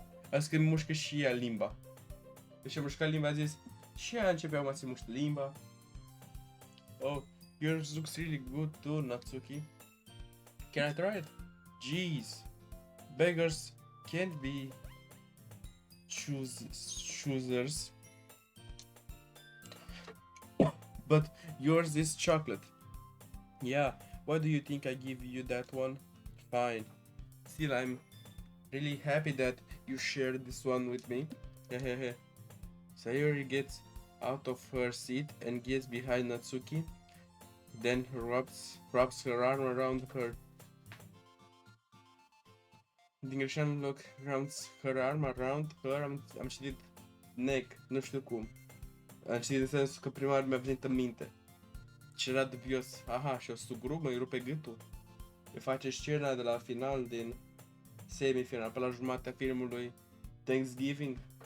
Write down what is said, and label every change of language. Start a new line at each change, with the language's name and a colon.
Romanian: Adică îmi mușcă și ea limba. Deci a mușcat limba, a zis și ea începe acum să muște limba.
English: Oh, yours looks really good too, Natsuki. Can I try it? Jeez, beggars can't be choosers, but yours is chocolate. Yeah, why do you think I give you that one? Fine. Still, I'm really happy that you shared this one with me. Hehehe. Sayori gets out of her seat and gets behind Natsuki, then wraps her arm around her.
Romanian: Din greșeală în loc
English: rounds her arm around her,
Romanian: am citit neck, nu știu cum. Am citit în sensul că prima oară mi-a venit în minte. Și era dubios. Aha, și o sugrup, îi rupe gâtul. Îi face scena de la final din semifinal, pe la jumătatea filmului Thanksgiving.